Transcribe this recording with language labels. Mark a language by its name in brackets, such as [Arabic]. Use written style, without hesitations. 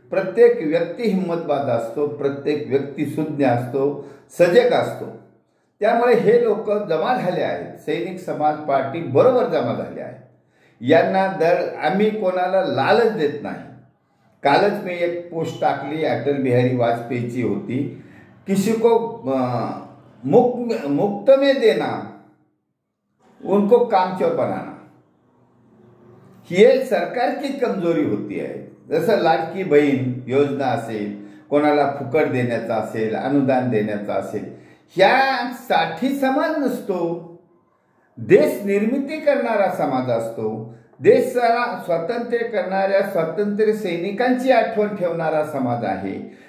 [Marathi] प्रत्येक व्यक्ती हिम्मतबाज असतो, प्रत्येक व्यक्ती सुज्ञ असतो, सजग असतो. त्यामुळे हे लोक जमा झाले आहेत, सैनिक समाज पार्टी बरोबर जमा झाले आहेत. यांना आम्ही कोणाला लालच देत नाही. कालच मी एक पोस्ट टाकली, अटल बिहारी वाजपेयीची होती. [Hindi] किसी को मुफ्त में देना, उनको कामचोर बनाना. [Marathi] ही सरकारची कमजोरी होती आहे. जसं लाडकी बहीण योजना असेल, कोणाला फुकट देण्याचा असेल, अनुदान देण्याचा असेल, ह्यासाठी समाज नसतो. देश निर्मिती करणारा समाज असतो. देशाला स्वातंत्र्य करणाऱ्या स्वातंत्र्य सैनिकांची आठवण ठेवणारा समाज आहे.